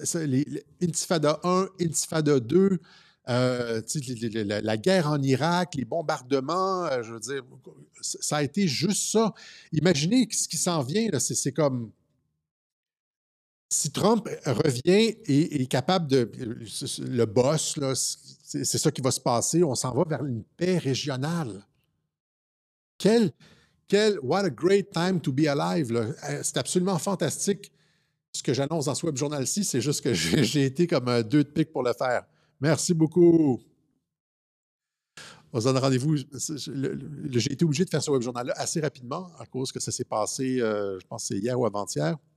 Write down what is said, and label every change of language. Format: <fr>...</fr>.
<fr>Les Intifada 1, Intifada 2, la guerre en Irak, les bombardements, je veux dire, ça a été juste ça. Imaginez ce qui s'en vient, c'est comme si Trump revient et est capable le boss, c'est ça qui va se passer, on s'en va vers une paix régionale.</fr> <en>What a great time to be alive.</en> <fr>C'est absolument fantastique. Ce que j'annonce dans ce web journal-ci, c'est juste que j'ai été comme 2 de pique pour le faire. Merci beaucoup. On se donne rendez-vous. J'ai été obligé de faire ce web journal-là assez rapidement à cause que ça s'est passé, je pense que c'est hier ou avant-hier.</fr>